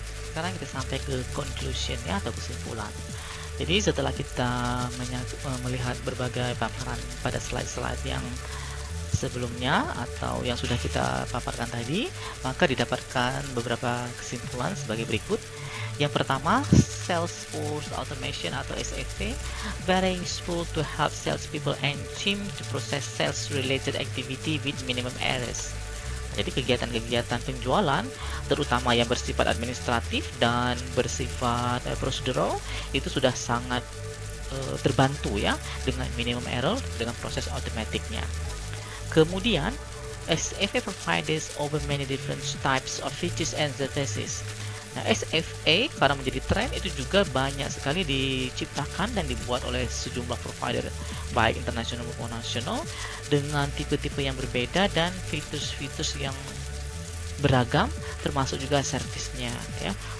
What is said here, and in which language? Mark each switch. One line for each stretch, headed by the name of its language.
Indonesian: Sekarang kita sampai ke conclusion ya, atau kesimpulan. Jadi setelah kita melihat berbagai paparan pada slide-slide yang sebelumnya atau yang sudah kita paparkan tadi, maka didapatkan beberapa kesimpulan sebagai berikut. Yang pertama,
English: Salesforce Automation atau SFA very useful to help salespeople and team to process sales-related activity with minimum errors.
Indonesian: Jadi kegiatan-kegiatan penjualan, terutama yang bersifat administratif dan bersifat prosedural, itu sudah sangat terbantu ya dengan minimum error dengan proses automaticnya. Kemudian
English: SFA provides over many different types of features and services.
Indonesian: Nah, SFA karena menjadi tren itu juga banyak sekali diciptakan dan dibuat oleh sejumlah provider baik internasional maupun nasional dengan tipe-tipe yang berbeda dan fitur-fitur yang beragam, termasuk juga servisnya ya.